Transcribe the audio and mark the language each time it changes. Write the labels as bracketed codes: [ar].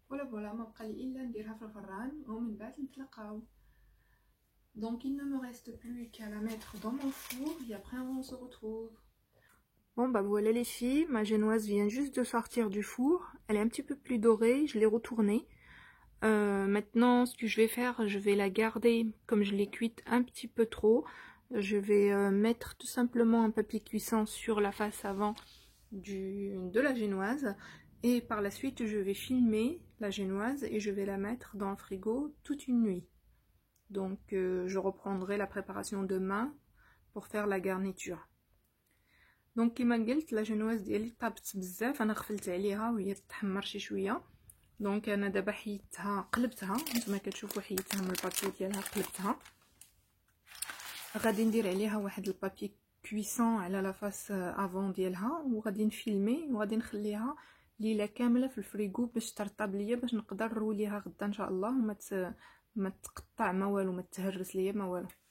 [ar] Voilà, ما بقى لي الا نديرها في الفران ومن بعد نتلاقاو. [fr] Donc il ne me reste plus qu'à la mettre dans mon four et après on se retrouve. Bon bah voilà les filles, ma génoise vient juste de sortir du four. Elle est un petit peu plus dorée, je l'ai retournée. Maintenant ce que je vais faire, je vais la garder comme je l'ai cuite un petit peu trop. Je vais mettre tout simplement un papier cuisson sur la face avant de la génoise. Et par la suite je vais filmer la génoise et je vais la mettre dans le frigo toute une nuit. Donc je reprendrai la préparation demain pour faire la garniture. [ar] Donc كما قلت لا جينواز ديالي طابت بزاف، انا غفلت عليها وهي تتحمر شي شويه. دونك انا دابا حيدتها قلبتها، نتوما كتشوفوا حيدتها من البابي ديالها قلبتها. غادي ندير عليها واحد البابي كويسون على لا فاس افون ديالها وغادي نفيلمي وغادي نخليها ليله كامله في الفريغو باش ترطب ليا باش نقدر نروليها غدا ان شاء الله وما تقطع ما والو، ما تهرس ليا ما والو.